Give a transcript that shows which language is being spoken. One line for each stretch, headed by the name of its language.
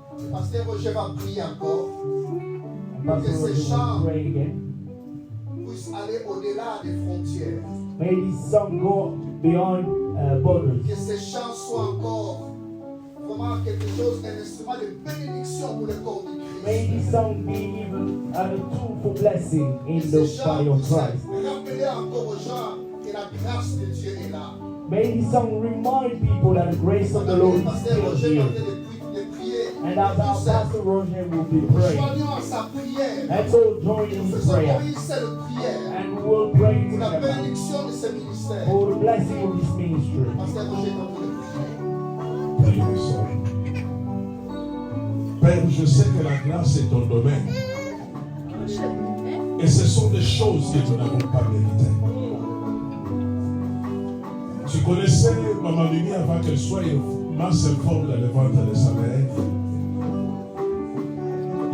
French: Pasteur Roger va prier encore pour que ces chants puissent aller au-delà des frontières.
English: May this song go beyond borders.
French: Que ces chants soient encore vraiment quelque chose, un instrument de bénédiction pour le corps de Christ.
English: May this song be even a tool for blessing in the body of Christ.
French: Rappelez encore aux gens que la grâce de Dieu est là.
English: May this song remind people that the grace of the Lord is still here. And as our Pastor Roger will be praying, let's all join in prayer. And we will pray together for the blessing of this ministry.
French: Père, je sais que la grâce est ton domaine. Et ce sont des choses que nous n'avons pas méritées. Tu connaissais Maman Mimi avant qu'elle soit masse informe dans le ventre de sa mère.